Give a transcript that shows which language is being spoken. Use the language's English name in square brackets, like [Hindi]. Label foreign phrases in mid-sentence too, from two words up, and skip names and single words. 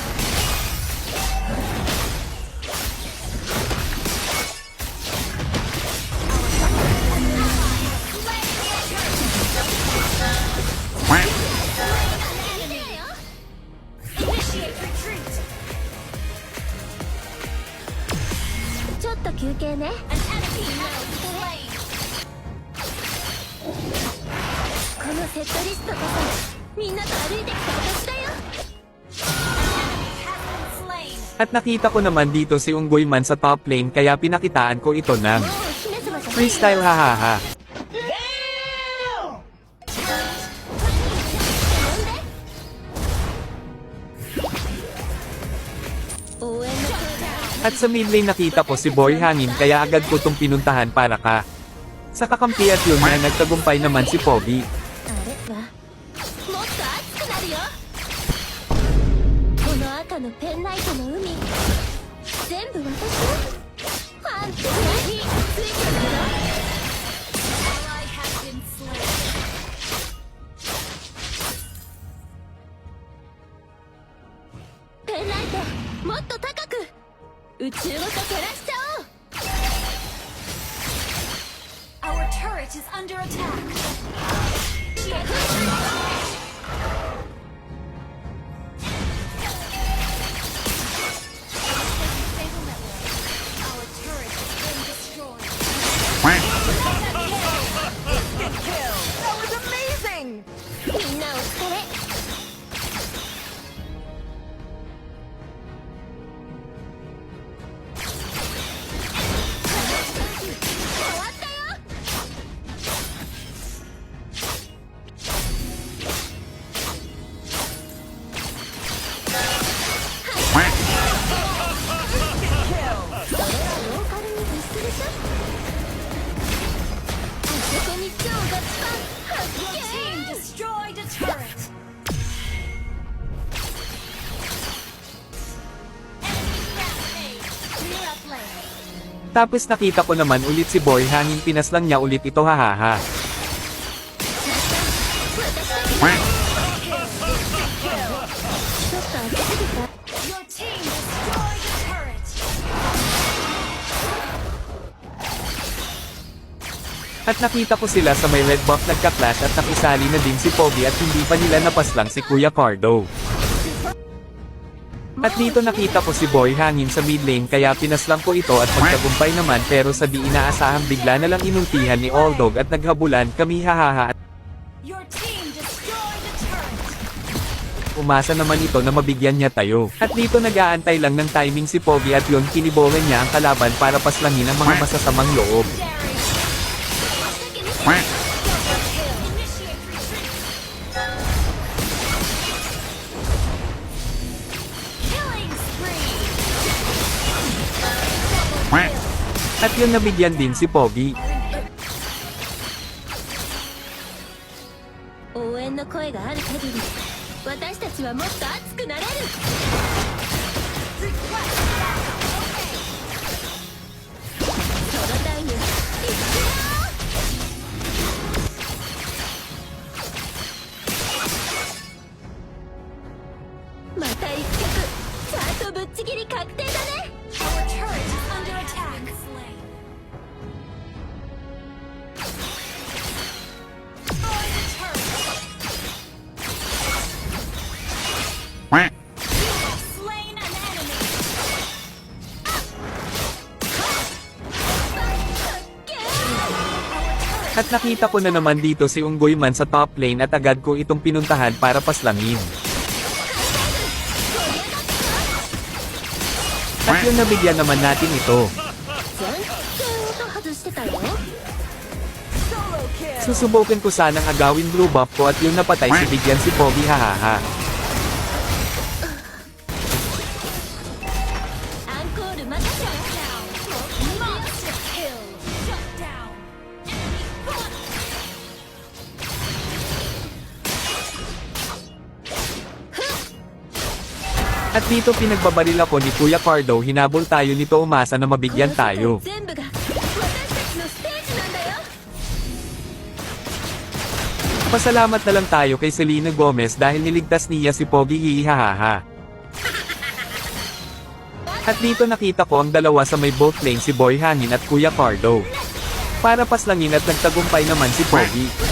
[English] Initiate retreat. [Japanese] ちょっと休憩ね [English] An enemy now slain. [Japanese] このセットリストこそみんなと歩いてきた私だよ [English] Has been slain. [Filipino] At nakita ko naman dito si Unggoy Man sa [English] top lane [Filipino] kaya pinakitaan ko ito ng [Japanese] もう姫様じゃない [Filipino] freestyle hahaha. [Japanese] 応援の声が [Filipino] At sa [English] mid lane [Filipino] nakita ko si Boy Hangin kaya agad ko tong pinuntahan para ka. Sa kakampi at yun nga nagtagumpay naman si Pogi. [Japanese] あれはもっと熱くなるよこの赤のペンライトの海全部私のファンって何ついてるよ [English] Ally has been slain. [Japanese] ペンライトもっと高く宇宙ごと照らしちゃおう [English] Our turret is under attack. Our turret has been destroyed. Instant kill. That was amazing. [Japanese] みんなお疲れ終わったよ それはローカルに必須でしょあそこに超ガチパン発 [English] Your [Japanese] 見 [English] team destroyed a turret. Enemy rampage. Clear up lane. [Filipino] Tapos nakita ko naman ulit si Boy Hangin pinaslang niya ulit ito hahaha. [Japanese] 私だけちょっと熱すぎた [English] Your team destroyed a turret. [Filipino] At nakita ko sila sa may [English] red buff [Filipino] nagka-clash at nakisali na din si Pogi at hindi pa nila napaslang si Kuya Cardo. At dito nakita ko si Boy Hangin sa [English] mid lane [Filipino] kaya pinaslang ko ito at pagtagumpay naman pero sa di inaasahang bigla na lang inultihan ni Oldog at naghabulan kami hahaha at [English] Your team destroyed a turret. [Filipino] umasa naman ito na mabigyan niya tayo. At dito nag-aantay lang ng timing si Pogi at yun kinibolan niya ang kalaban para paslangin ang mga masasamang loob. [English] Daring. [Japanese] 私だけ見て [English] Double kill. Initiate retreat. Killing spree. Double kill. [Filipino] At yun nabigyan din si Pogi. [Japanese] 声がある限り私たちはもっと熱くなれる。そのタイムいくよ。また一曲ちゃんとぶっちぎり確定だね。 [English] Our turret is under attack. Destroy the turret. You have slain an enemy. [Filipino] At nakita ko na naman dito si Unggoy Man sa [English] top lane [Filipino] at agad ko itong pinuntahan para paslangin. At yung nabigyan naman natin ito. [Japanese] 全然音外してたよ。 [Filipino] Susubukan ko sanang agawin [English] blue buff [Filipino] ko at yung napatay si bigyan si Pogi hahaha. [Japanese] アンコール任せ。 [English] Monster kill. Shut down. Enemy gone. [Filipino] At dito pinagbabaril ako ni Kuya Cardo, hinabol tayo nito, umasa na mabigyan tayo. [Japanese] 全部が私たちのステージなんだよ。 [Filipino] Pasalamat na lang tayo kay Selena Gomez dahil niligtas niya si Pogi hihihahaha. At dito nakita ko ang dalawa sa may [English] boat lane, [Filipino] si Boy Hangin at Kuya Cardo. Para paslangin at nagtagumpay naman si Pogi.